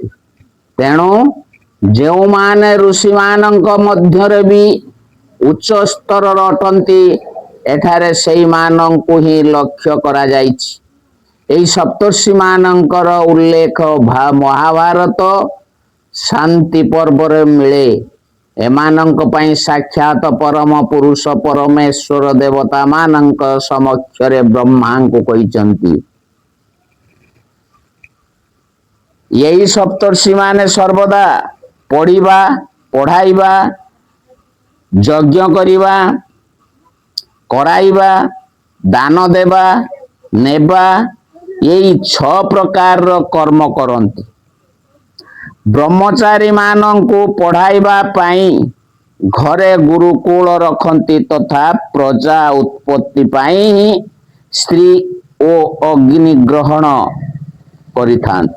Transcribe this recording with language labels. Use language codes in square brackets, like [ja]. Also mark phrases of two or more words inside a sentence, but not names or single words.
[or] ତେଣୁ ଯେଉଁ ମାନେ ଋଷି ମାନଙ୍କ ମଧ୍ୟରେ ଭୀ ଉଚ୍ଚ ସ୍ତର ଅଟନ୍ତି ଏଠାରେ ସେଇ ମାନଙ୍କୁ ହିଁ ଲକ୍ଷ୍ୟ କରା ଯାଇଛି। ଏଇ ସପ୍ତର୍ଷି ମାନଙ୍କର ଉଲ୍ଲେଖ ମହାଭାରତ ଶାନ୍ତି ପର୍ବ ରେ ମିଳେ। ଏମାନଙ୍କ ପାଇଁ ସାକ୍ଷାତ ପରମ ପୁରୁଷ ପରମେଶ୍ୱର ଦେବତା ମାନଙ୍କ ସମକ୍ଷରେ ବ୍ରହ୍ମା କୁ କହିଛନ୍ତି। ଏହି ସପ୍ତର୍ଷି ମାନେ ସର୍ବଦା ପଢ଼ିବା ପଢ଼ାଇବା ଯଜ୍ଞ କରିବା କରାଇବା ଦାନ ଦେବା ନେବା ଏହି 6 ପ୍ରକାର କର୍ମ କରନ୍ତି। ବ୍ରହ୍ମଚାରୀ ମାନଙ୍କୁ ପଢ଼ାଇବା ପାଇଁ ଘରେ ଗୁରୁକୁଳ ରଖନ୍ତି ତଥା ପ୍ରଜା ଉତ୍ପତ୍ତି ପାଇଁ ସ୍ତ୍ରୀ ଓ ଅଗ୍ନି ଗ୍ରହଣ କରିଥାନ୍ତି।